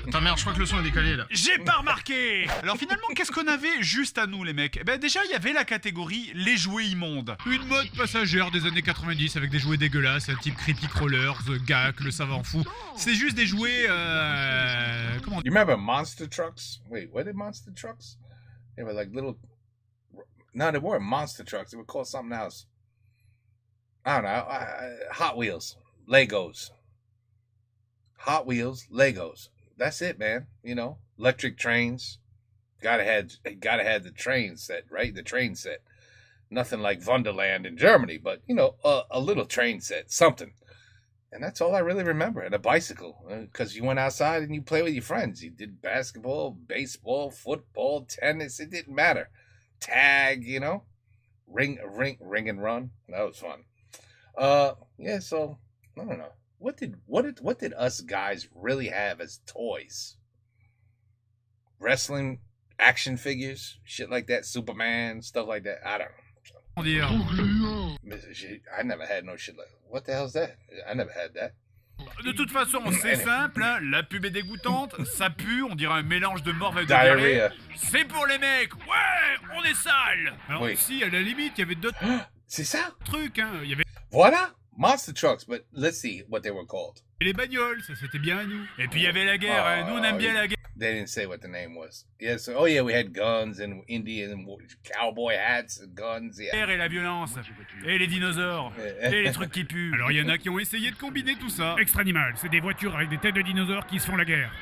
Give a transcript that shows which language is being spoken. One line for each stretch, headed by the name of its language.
French: Attends merde, je crois que le son est décalé là. J'ai pas remarqué. Alors finalement, qu'est-ce qu'on avait juste à nous les mecs? Eh ben déjà, il y avait la catégorie les jouets immondes. Une mode passagère des années 90 avec des jouets dégueulasses, un type Creepy Crawler, The Gak, le savant fou. C'est juste des jouets comment
English: You remember monster trucks? Wait, were they monster trucks? They were like little... No, they weren't monster trucks. They were called something else. I don't know. Hot Wheels. Legos. Hot Wheels, Legos. That's it, man. You know, electric trains. Gotta have the train set, right? The train set. Nothing like Wonderland in Germany, but you know, a little train set, something. And that's all I really remember. And a bicycle, because you went outside and you play with your friends. You did basketball, baseball, football, tennis. It didn't matter. Tag, you know, ring and run. That was fun. Yeah. So I don't know. What did us guys really have as toys? Wrestling, action figures, shit like that, Superman, stuff like that. I don't know. I never had no shit like that. What the hell's that? I never had that.
French: De toute façon, c'est simple, hein, la pub est dégoûtante, ça pue, on dirait un mélange de morve et de diarrhée. C'est pour les mecs, ouais, on est sale. Alors oui. Si, à la limite, il y avait d'autres c'est ça trucs, hein, il y avait...
English: Voilà, monster trucks, but let's see what they were called.
French: Et les bagnoles, ça c'était bien à nous. Et puis il y avait la guerre, hein, nous on aime bien la guerre.
English: They didn't say what the name was. Yes, oh yeah, we had guns and Indian cowboy hats and guns. Yeah.
French: Et la violence, et les dinosaures, et les trucs qui puent. Alors il y en a qui ont essayé de combiner tout ça. Extra Animal, c'est des voitures avec des têtes de dinosaures qui se font la guerre.